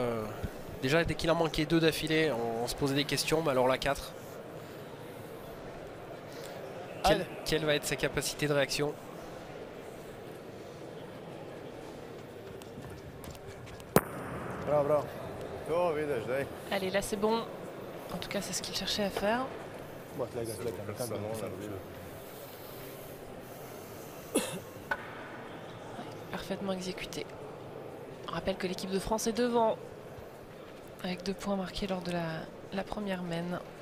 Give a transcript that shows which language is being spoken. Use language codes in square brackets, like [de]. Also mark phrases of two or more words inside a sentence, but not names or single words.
[fr] Déjà, dès qu'il en manquait 2 d'affilée, on se posait des questions, mais alors la 4. Quelle va être sa capacité de réaction? Bravo, bravo. [sl] To vidiš, daj. [fr] Allez, là c'est bon. En tout cas, c'est ce qu'il cherchait à faire. Parfaitement exécuté. On rappelle que l'équipe de France est devant avec 2 points marqués lors de la première mène.